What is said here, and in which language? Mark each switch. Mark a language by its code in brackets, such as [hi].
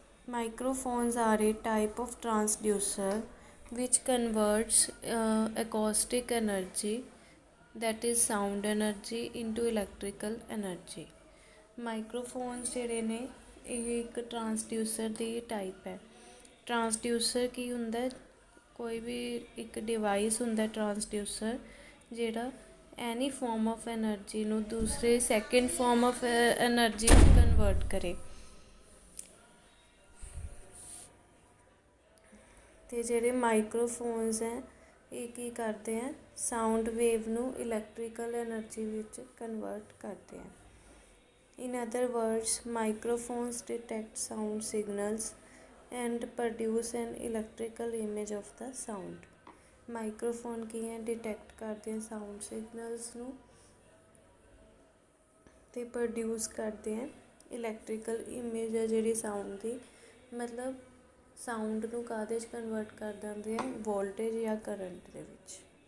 [en] Microphones are a type of transducer which converts acoustic energy, that is sound energy, into electrical energy। [pa] ਮਾਈਕਰੋਫੋਨਸ ਜਿਹੜੇ ਨੇ ਇਹ ਇੱਕ ਟਰਾਂਸਡਿਊਸਰ ਦੀ type ਹੈ। ਟਰਾਂਸਡਿਊਸਰ ਕੀ ਹੁੰਦਾ, ਕੋਈ ਵੀ ਇੱਕ ਡਿਵਾਈਸ ਹੁੰਦਾ ਟਰਾਂਸਡਿਊਸਰ ਜਿਹੜਾ [en] any form of energy [pa] ਨੂੰ ਦੂਸਰੇ [en] second form of energy [pa] ਨੂੰ ਕਨਵਰਟ ਕਰੇ। ਅਤੇ ਜਿਹੜੇ ਮਾਈਕਰੋਫੋਨਸ ਹੈ ਇਹ ਕੀ ਕਰਦੇ ਹੈ, ਸਾਊਂਡ ਵੇਵ ਨੂੰ ਇਲੈਕਟ੍ਰੀਕਲ ਐਨਰਜੀ ਵਿੱਚ ਕਨਵਰਟ ਕਰਦੇ ਹੈ। [en] In other words, microphones detect sound signals and produce an electrical image of the sound। [pa] Microphone ਕੀ ਹੈ, ਡਿਟੈਕਟ ਕਰਦੇ ਹੈ ਸਾਊਂਡ ਸਿਗਨਲਸ ਨੂੰ ਅਤੇ ਪ੍ਰੋਡਿਊਸ ਕਰਦੇ ਹੈ ਇਲੈਕਟ੍ਰੀਕਲ ਇਮੇਜ ਹੈ ਜਿਹੜੀ ਸਾਊਂਡ ਦੀ, ਮਤਲਬ ਸਾਊਂਡ ਨੂੰ ਕਾਹਦੇ 'ਚ ਕਨਵਰਟ ਕਰ ਦਿੰਦੇ ਆ, ਵੋਲਟੇਜ ਜਾਂ ਕਰੰਟ ਦੇ ਵਿੱਚ।